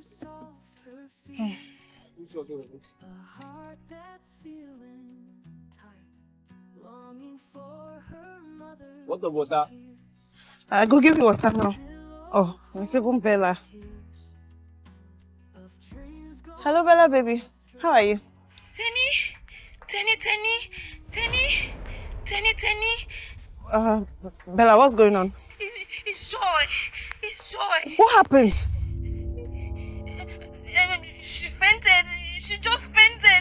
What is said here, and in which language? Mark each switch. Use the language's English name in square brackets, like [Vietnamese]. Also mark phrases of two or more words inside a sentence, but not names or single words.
[English] What the water? I go give you water now. Oh, it's even Bella. Hello, Bella, baby. How are you? Tenny. Bella, what's going on? It's Joy. What happened? She fainted. She just fainted.